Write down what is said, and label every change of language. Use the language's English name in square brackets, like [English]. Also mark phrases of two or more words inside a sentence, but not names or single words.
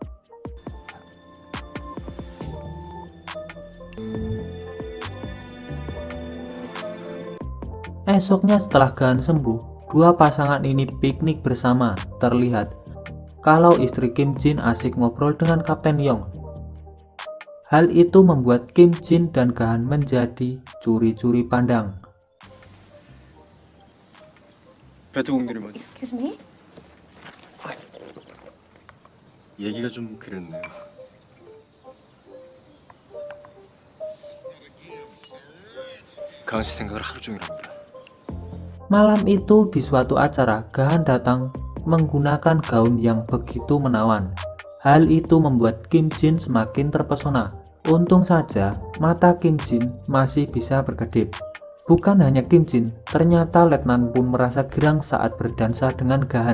[Indonesian] Esoknya setelah Gahan sembuh, dua pasangan ini piknik bersama. Terlihat kalau istri Kim Jin asik ngobrol dengan Kapten Yong. Hal itu membuat Kim Jin dan Gahan menjadi curi-curi pandang. [English] Excuse me? [Korean] 얘기가 좀 그랬네요. 강씨 생각을 하루 종일 합니다. [Indonesian] Malam itu di suatu acara, Gahan datang menggunakan gaun yang begitu menawan. Hal itu membuat Kim Jin semakin terpesona. Untung saja mata Kim Jin masih bisa berkedip. Bukan hanya Kim Jin, ternyata Letnan pun merasa girang saat berdansa dengan Gahan.